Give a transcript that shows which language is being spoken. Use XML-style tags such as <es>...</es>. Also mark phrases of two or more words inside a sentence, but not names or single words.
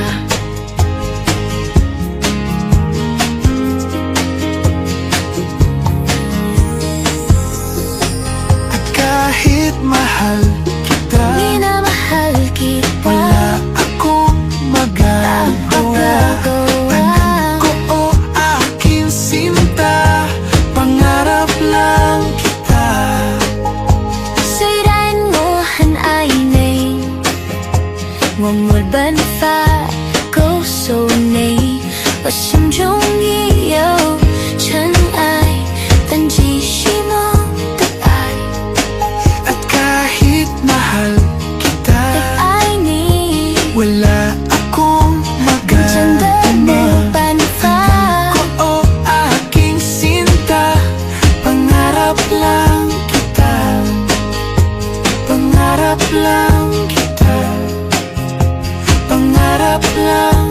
<tl>At kahit mahal kita, Minamahal kita, wala akong magagawa. Tanggap ko o aking sinta, pangarap lang kita.</tl> <zh>虽然我很爱你，我没办法告诉你，我心中已有尘埃，但继续梦的爱，</zh> <tl>At kahit mahal kita,</tl> <zh>爱你，</zh> <tl>wala akong</tl> <zh>真的没有</zh> <tl>magagawa.</tl> <zh>办法。</zh> <tl>Ko o aking sinta, pangarap lang kita. Pangarap lang kita. Pangarap lang</tl>